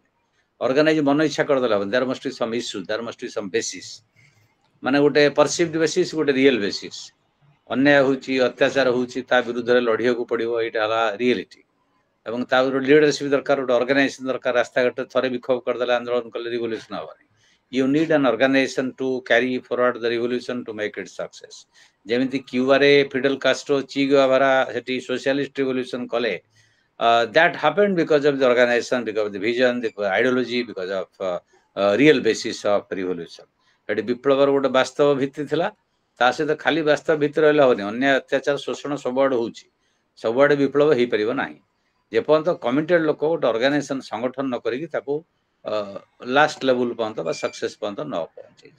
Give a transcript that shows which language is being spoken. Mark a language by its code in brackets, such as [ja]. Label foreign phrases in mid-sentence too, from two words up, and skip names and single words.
[en] ଅର୍ଗାନାଇଜ [or] ମନ ଇଚ୍ଛା କରିଦେଲା, [en] there must be some issue, there must be some basis, [or] ମାନେ ଗୋଟେ [en] perceived basis, ଗୋଟେ real basis. [or] ଅନ୍ୟାୟ ହଉଛି, ଅତ୍ୟାଚାର ହଉଛି, ତା ବିରୁଦ୍ଧରେ ଲଢ଼ିବାକୁ ପଡ଼ିବ, ଏଇଟା ହେଲା ରିଏଲିଟି। ଏବଂ ତା ଲିଡରସିପ୍ ଦରକାର, ଗୋଟେ ଅର୍ଗାନାଇଜେସନ ଦରକାର। ରାସ୍ତାଘାଟରେ ଥରେ ବିକ୍ଷୋଭ କରିଦେଲେ, ଆନ୍ଦୋଳନ କଲେ ରିଭଲ୍ୟୁସନ ହବନି। [en] You need an organization to carry forward the revolution to make it success. [or] ଯେମିତି କ୍ୟୁବାରେ ଫିଡେଲ କାଷ୍ଟ୍ରୋ, ଚି ଗୁଏଭାରା ସେଠି [en] socialist revolution [or] କଲେ, [en] that happened because of the organization, because of the vision, the ideology, because of real basis of revolution. [or] ଏଠି ବିପ୍ଳବର ଗୋଟେ ବାସ୍ତବ ଭିତ୍ତି ଥିଲା, ତା ସହିତ ଖାଲି ବାସ୍ତବ ଭିତ୍ତି ରହିଲେ ହବନି, ଅନ୍ୟାୟ ଅତ୍ୟାଚାର ଶୋଷଣ ସବୁଆଡେ ହଉଛି, ସବୁଆଡେ ବିପ୍ଳବ ହେଇପାରିବ ନାହିଁ ଯେପର୍ଯ୍ୟନ୍ତ କମିଟେଡ ଲୋକ ଗୋଟେ ଅର୍ଗାନାଇଜେସନ ସଂଗଠନ ନ କରିକି ତାକୁ [en] last level [or] ପର୍ଯ୍ୟନ୍ତ ବା ସକ୍ସେସ ପର୍ଯ୍ୟନ୍ତ ନ ପହଞ୍ଚେଇଛନ୍ତି।